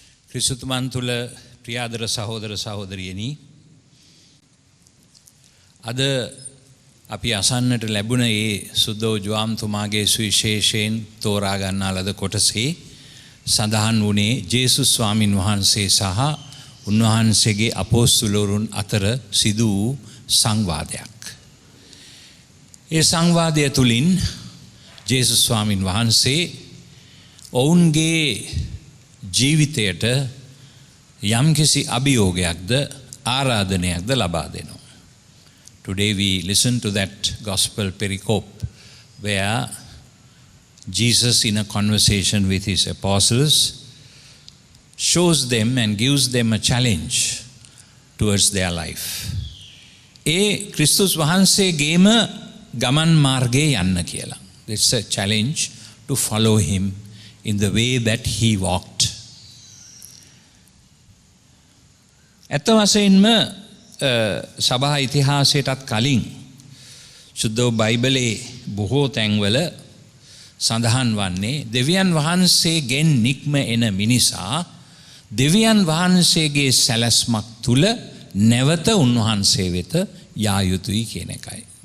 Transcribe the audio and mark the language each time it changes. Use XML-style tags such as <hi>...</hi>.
<si>ක්‍රිස්තුතුමන් තුළ ප්‍රියාදර සහෝදර සහෝදරියනි, අද අපි අසන්නට ලැබුණ ඒ සුද්ධෝ ජුවාම්තුමාගේ සුවිශේෂයෙන් තෝරා ගන්නා ලද කොටසේ සඳහන් වුණේ ජේසුස් ස්වාමින් වහන්සේ සහ උන්වහන්සේගේ අපොස්තුලවරුන් අතර සිදු වූ සංවාදයක්. ඒ සංවාදය තුළින් ජේසුස් ස්වාමින් වහන්සේ ඔවුන්ගේ ජීවිතයට යම්කිසි අභියෝගයක්ද ආරාධනයක්ද ලබා දෙනවා.</si> <en>Today we listen to that gospel pericope where Jesus, in a conversation with his apostles, shows them and gives them a challenge towards their life.</en> <si>ඒ ක්‍රිස්තුස් වහන්සේගේම ගමන් මාර්ගයේ යන්න කියලා.</si> <en>It's a challenge to follow him in the way that he walked.</en> <si>ඇත්ත වශයෙන්ම සභා ඉතිහාසයටත් කලින් සුද්ධ බයිබලයේ බොහෝ තැන්වල සඳහන් වන්නේ දෙවියන් වහන්සේගෙන් නික්ම එන මිනිසා දෙවියන් වහන්සේගේ සැලැස්මක් තුල නැවත උන්වහන්සේ වෙත යා යුතුයි කියන එකයි.</si>